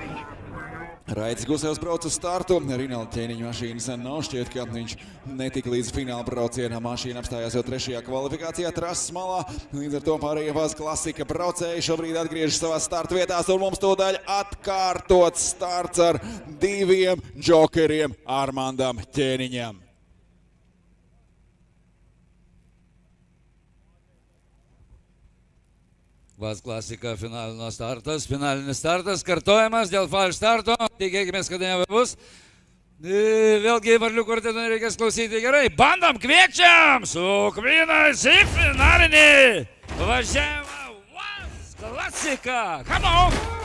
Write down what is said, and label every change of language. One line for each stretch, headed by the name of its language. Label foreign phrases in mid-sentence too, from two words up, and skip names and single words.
Latvian: Raitis Gusevs brauc uz startu, Rinalda Ķēniņa mašīnas nav, šķiet, ka viņš netika līdz fināla braucienā. Mašīna apstājās jau 3. kvalifikācijā trases malā, līdz ar to pārējie Vaz klasika braucēji šobrīd atgriežas savās starta vietās, un mums tūdaļ atkārtots starts ar 2 džokeriem Armandam Ķēniņam.
Lithuanian: Vaz klasika finalinis startas, kartojamas dėl falš starto, tikėkime, kad nebebus. Vėlgi varlių kvarteto nereikės klausyti gerai. Bandom, kviečiam su Ukvinais į finalinį važiavimą Vaz klasika.
English: Come on!